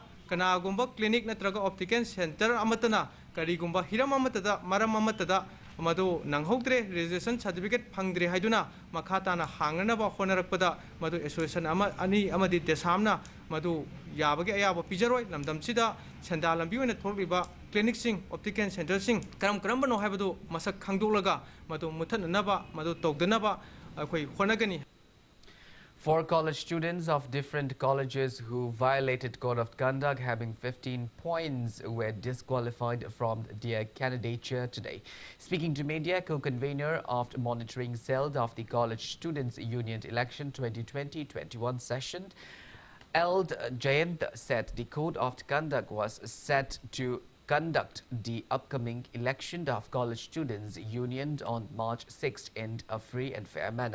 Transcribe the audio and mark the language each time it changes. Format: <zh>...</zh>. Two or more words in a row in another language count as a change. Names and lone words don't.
<mni>kanagumba clinic natraga</mni> <en>optical center</en> <mni>amatana karigumba hiram amatada maram amatada madu nanghogdre</mni> <en>registration certificate</en> <mni>phangdre haiduna makhatana hanganaba honarakpada madu association ani amadi Desamna madu yabagi ayaba pijaroi lamdam sida senda lambi oina thorliba clinic sing</mni> <en>optical center</en> <mni>sing karam bano haibadu masak khangdolaga madu muthanaba madu togdanaba akhoi honagani.</mni> <en>4 college students of different colleges who violated code of conduct having 15 points were disqualified from their candidature today. Speaking to media, co-convener of the monitoring cell of the College Students Union election 2020-21 session, Eld Jayant said the code of conduct was set to conduct the upcoming election of College Students Union on March 6th in a free and fair manner.</en>